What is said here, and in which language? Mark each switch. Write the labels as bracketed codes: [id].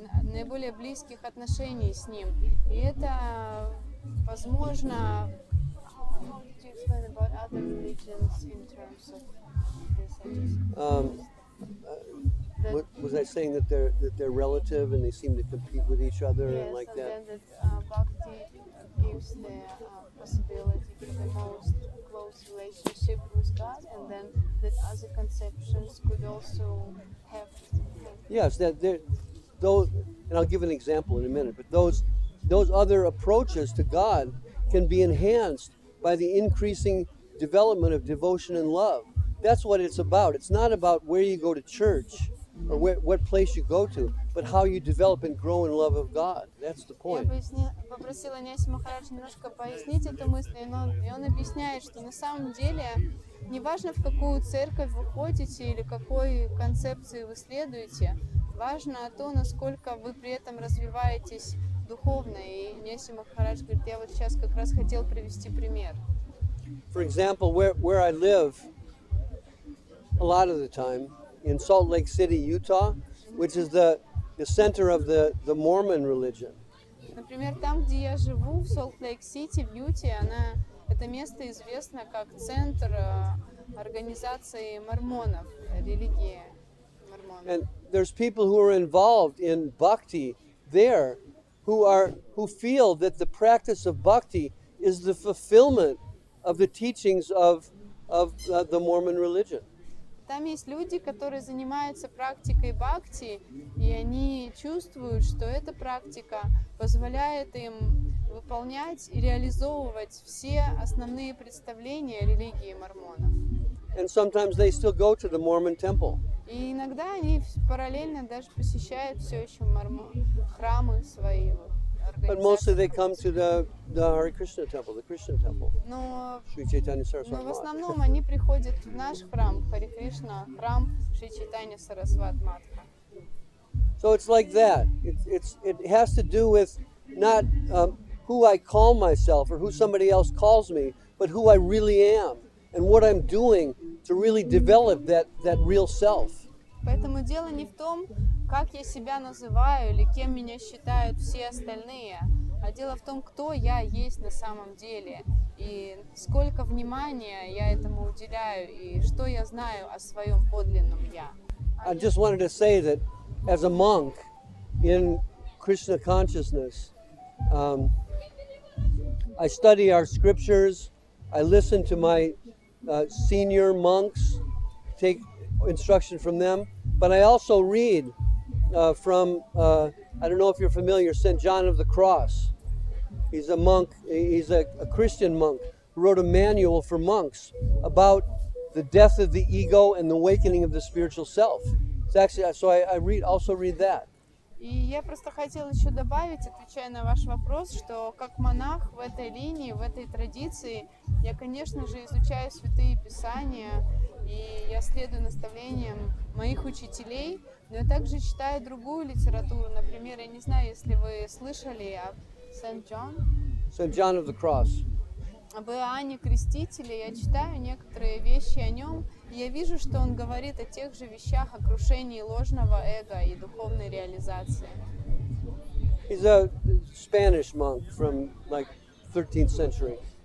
[ru] наиболее близких отношений с Ним. И это, возможно, [en] how did you explain about other religions in terms of this? Was I saying that they're relative and they seem to compete with each other and like Yes, that? and then that Bhakti gives the possibility for the most close relationship with God, and then that other conceptions could also have. Yes, those, and I'll give an example in a minute. But those other approaches to God can be enhanced by the increasing development of devotion and love. That's what it's about. It's not about where you go to church or what place you go to, but how you develop and grow in love of God. That's the point. [ru] Я попросила Ньяси Махараджа немножко пояснить эту мысль, и он объясняет, что на самом деле неважно, в какую церковь вы ходите или какой концепции вы следуете, важно то, насколько вы при этом развиваетесь духовно. И Ньяси Махарадж говорит, я вот сейчас как раз хотел привести пример. [en] For example, where I live, a lot of the time, in Salt Lake City, Utah, which is the center of the Mormon religion. [ru] Например, там, где я живу, в Солт-Лейк-Сити, в Юте, это место известно как центр организации мормонов, религии мормонов. [en] And there's people who are involved in Bhakti there who feel that the practice of Bhakti is the fulfillment of the teachings of the Mormon religion. [ru] Там есть люди, которые занимаются практикой бхакти, и они чувствуют, что эта практика позволяет им выполнять и реализовывать все основные представления религии мормонов. [en] And sometimes they still go to the Mormon temple. [ru] И иногда они параллельно даже посещают все еще храмы свои. [en] But mostly they come to the Hare Krishna temple, the Christian temple. [ru] Но Sri Chaitanya в Saraswati Math. основном они приходят в наш храм, Харе Кришна, храм Шри Чайтанья Сарасват Матха. [en] So it's like that. It has to do with not who I call myself or who somebody else calls me, but who I really am and what I'm doing to really develop that real self. [ru] Поэтому дело не в том, как я себя называю или кем меня считают все остальные, а дело в том, кто я есть на самом деле и сколько внимания я этому уделяю и что я знаю о своем подлинном я. [en] I just wanted to say that as a monk in Krishna consciousness, I study our scriptures, I listen to my senior monks, take instruction from them, but I also read from, I don't know if you're familiar, St. John of the Cross. He's a monk, he's a Christian monk who wrote a manual for monks about the death of the ego and the awakening of the spiritual self. It's actually, so I also read that. [ru] И я просто хотела еще добавить, отвечая на ваш вопрос, что как монах в этой линии, в этой традиции, я, конечно же, изучаю святые писания, и я следую наставлениям моих учителей, но я также читаю другую литературу. Например, я не знаю, если вы слышали о St. John of the Cross. Об Иоанне Крестителе, я читаю некоторые вещи о нем, и я вижу, что он говорит о тех же вещах, о крушении ложного эго и духовной реализации. [en] He's a Spanish monk from like 13th century.